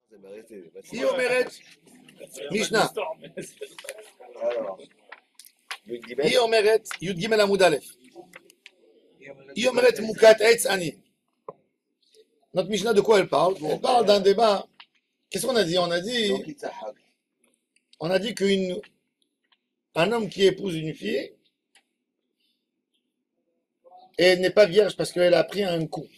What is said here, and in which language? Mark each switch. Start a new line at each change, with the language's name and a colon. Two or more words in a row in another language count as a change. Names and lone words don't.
Hebrew: היא אומרת, משנה, היא אומרת, י"ג עמוד א', היא אומרת מוכת עץ עני.
French: Notre Mishnah, de quoi elle parle? Elle parle d'un débat. Qu'est-ce qu'on a dit? On a dit qu'un homme qui épouse une fille, et elle n'est pas vierge parce qu'elle a pris un coup.